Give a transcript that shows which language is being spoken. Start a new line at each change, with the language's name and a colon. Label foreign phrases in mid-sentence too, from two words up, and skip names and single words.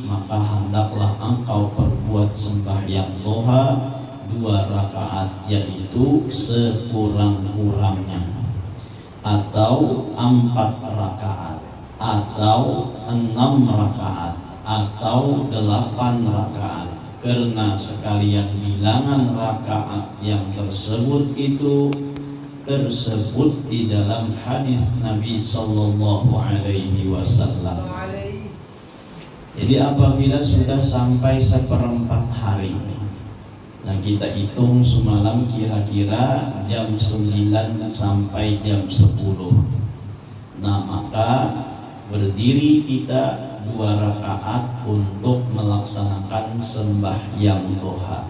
Indonesian: maka hendaklah engkau perbuat sembahyang duha 2 rakaat, yaitu sekurang-kurangnya, atau 4 rakaat, atau 6 rakaat, atau 8 rakaat, karena sekalian bilangan rakaat yang tersebut itu tersebut di dalam hadis Nabi
Arabic: Sallallahu Alaihi Wasallam.
Indonesian: Jadi apabila sudah sampai 1/4 hari, nah kita hitung semalam kira-kira jam 9 sampai jam 10. Nah, maka berdiri kita 2 rakaat untuk melaksanakan sembahyang duha.